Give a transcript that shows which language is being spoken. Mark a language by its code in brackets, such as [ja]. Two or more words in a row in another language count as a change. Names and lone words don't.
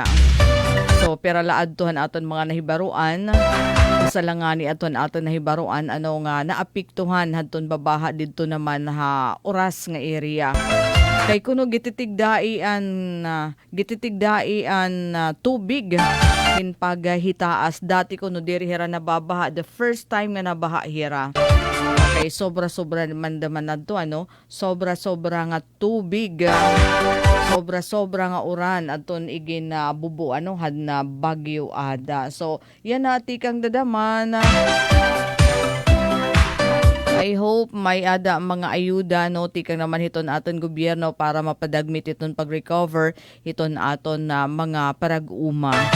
[war] So pera laadtuhan aton mga nahibaruan sa langani aton nahibaruan nga naapiktuhan hadton babaha didto naman oras nga area. Kay kuno gititigdaian tubig kin paghitaas dati kuno diri hira nababaha [en] the first time [war] nga nabaha hira. Okay, sobra-sobra man daman nadto sobra-sobra nga tubig. Sobra-sobra nga uran aton igin bubu had na bagyo ada. So yan ati kang dadaman. I hope may ada mga ayuda tikang naman hiton aton gobyerno para mapadagmit iton pag-recover hiton aton mga parag-uma.